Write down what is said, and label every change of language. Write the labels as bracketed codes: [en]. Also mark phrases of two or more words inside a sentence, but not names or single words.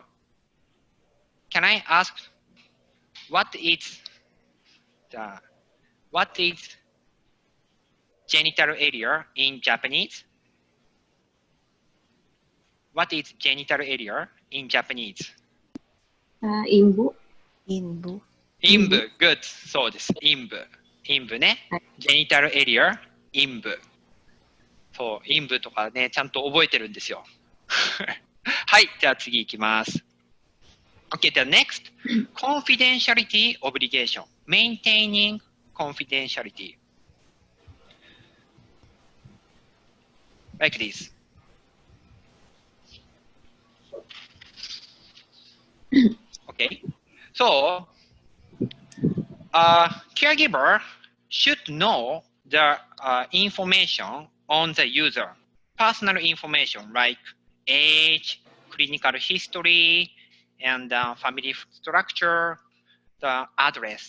[en] Can I ask what is genital area in Japanese? What is genital area in Japanese? [ja] 陰部。陰部。陰部、good。そうです。陰部。陰部ね。 [en] genital area, [ja] 陰部。そう、陰部とかね、ちゃんと覚えてるんですよ。はい、じゃあ次いきます。 [en] Okay, the next, confidentiality obligation, maintaining confidentiality. Like this. Okay, so caregiver should know the information on the user, personal information like age, clinical history, and family structure, the address.